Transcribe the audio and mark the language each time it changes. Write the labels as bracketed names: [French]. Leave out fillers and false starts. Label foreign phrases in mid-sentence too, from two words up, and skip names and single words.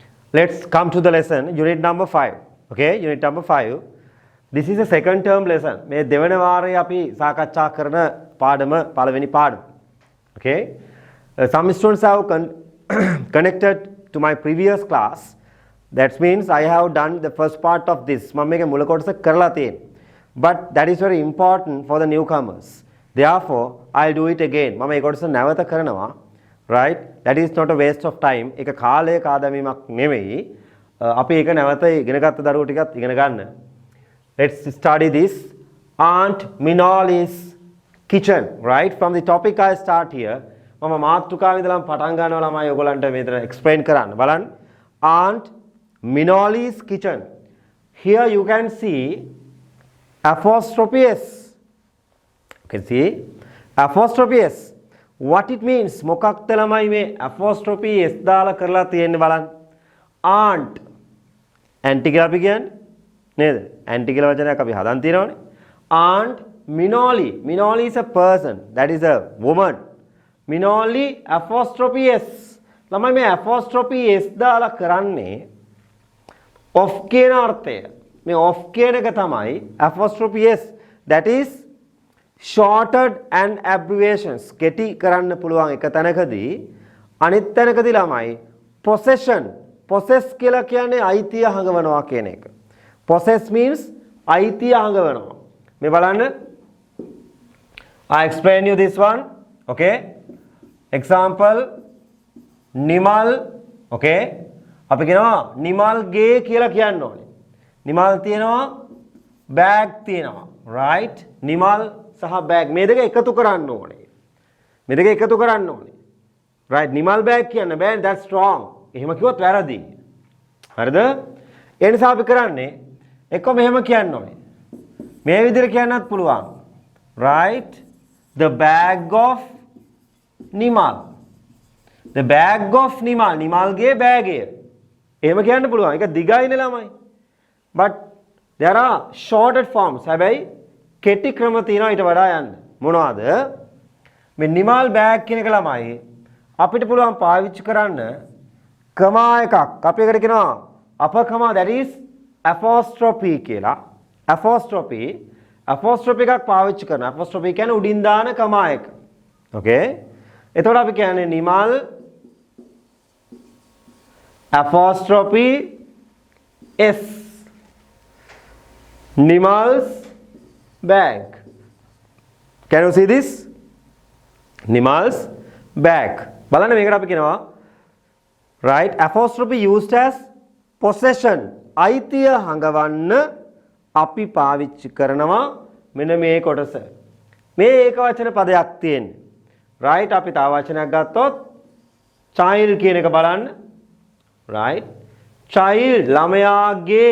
[English] Let's come to the lesson, unit number 5. Okay, unit number 5. This is a second term lesson. [Sinhala] මේ දෙවන වාරයේ අපි සාකච්ඡා කරන පාඩම පළවෙනි පාඩම. [English] Okay. Some students have connected to my previous class. That means I have done the first part of this. [Sinhala] මම මේක මුල කොටස කරලා තියෙනවා. [English] But that is very important for the newcomers. Therefore, I'll do it again. [Sinhala] මම මේ කොටස නැවත කරනවා. [English] Right? That is not a waste of time. [Sinhala] ඒක කාලයක ආදමීමක් නෙවෙයි. අපි ඒක නැවත ඉගෙන ගත්ත දරුවෝ ටිකත් ඉගෙන ගන්න. [English] Let's study this. Aunt Minoli's kitchen. Right? From the topic I start here. [Sinhala] මම මාතෘකාව ඉඳලා පටන් ගන්නවා ළමයි ඔයගොල්ලන්ට මෙතන explain කරන්න. බලන්න. [English] Aunt Minoli's kitchen. Here you can see apostrophe S. You can see apostrophe S. What it means? [Sinhala] මොකක්ද ළමයි මේ [English] apostrophe S [Sinhala] දාලා කරලා තියෙන්නේ බලන්න. Aunt. Aunty කියලා අපි කියන්නේ නේද? Aunty කියලා වචනයක් අපි හදන් තියෙනවනේ. [English] Aunt Minoli. Minoli is a person. That is a woman. Minoli apostrophe S. [Sinhala] ළමයි මේ [English] apostrophe S [Sinhala] දාලා කරන්නේ of කියන අර්ථය. මේ of කියන එක තමයි apostrophe S. [English] That is shorted and abbreviations. [Sinhala] කෙටි කරන්න පුළුවන් එක තැනකදී අනිත් තැනකදී ළමයි possession. Possess කියලා කියන්නේ අයිතිය හඟවනවා කියන එක. [English] Possess means [Sinhala] අයිතිය හඟවනවා. මේ බලන්න. [English] I explain you this one. Okay. Example නිමල්. Okay. [Sinhala] අපි කියනවා නිමල් ගේ කියලා කියන්න ඕනේ. නිමල් තියෙනවා bag තියෙනවා. Right? නිමල් සහ bag මේ දෙක එකතු කරන්න ඕනේ. මේ දෙක එකතු කරන්න ඕනේ. Right? නිමල් bag කියන්න බෑ. [English] That's wrong. [Sinhala] එහෙම කිව්වොත් වැරදි. හරිද? ඒ නිසා අපි කරන්නේ එක්ක මෙහෙම කියන්න ඕනේ. මේ විදිහට කියන්නත් පුළුවන්. [English] Right? The bag of නිමල්. The bag of [Sinhala] නිමල්. නිමල්ගේ bag එක. එහෙම කියන්න පුළුවන්. ඒක දිගයිනේ ළමයි. [English] But there are shorted forms. [Sinhala] හැබැයි කෙටි ක්‍රම තියෙනවා ඊට වඩා යන්න. මොනවාද? මේ නිමල් bag කියන එක ළමයි අපිට පුළුවන් පාවිච්චි කරන්න කමා එකක්. අපි එකට කියනවා [English] upper comma, that is apostrophe [Sinhala] කියලා. Apostrophe එකක් පාවිච්චි කරනවා. apostrophe කියන්නේ උඩින් දාන කමා එක. Okay? එතකොට අපි කියන්නේ නිමල් [English] apostrophe S. Nimal's bag. Can you see this? Nimal's bag. [Sinhala] බලන්න මේකට අපි කියනවා [English] right apostrophe used as possession. [Sinhala] අයිතිය හඟවන්න අපි පාවිච්චි කරනවා මෙන්න මේ කොටස. මේ ඒකවචන පදයක් තියෙන්නේ. right අපි තව වචනයක් ගත්තොත් child කියන එක බලන්න. right child ළමයාගේ.